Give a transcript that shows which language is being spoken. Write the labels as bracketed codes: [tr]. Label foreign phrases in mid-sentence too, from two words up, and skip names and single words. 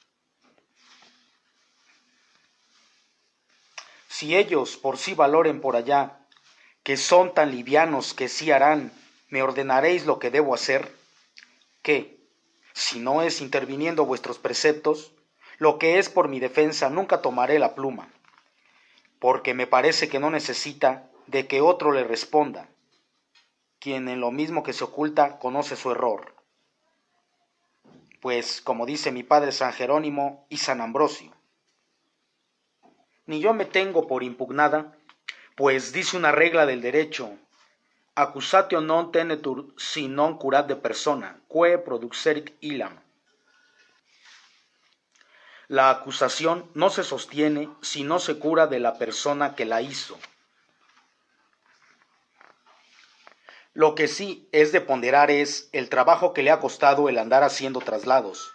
[es] Si ellos por sí valoren por allá, que son tan livianos que sí harán, me ordenaréis lo que debo hacer, que, si no es interviniendo vuestros preceptos, lo que es por mi defensa nunca tomaré la pluma, porque me parece que no necesita de que otro le responda, quien en lo mismo que se oculta conoce su error. Pues, como dice mi padre San Jerónimo y San Ambrosio, ni yo me tengo por impugnada, pues dice una regla del derecho, [la] accusatio non tenetur si non curat de persona, quae produxerit illam. [es] La acusación no se sostiene si no se cura de la persona que la hizo. Lo que sí es de ponderar es el trabajo que le ha costado el andar haciendo traslados.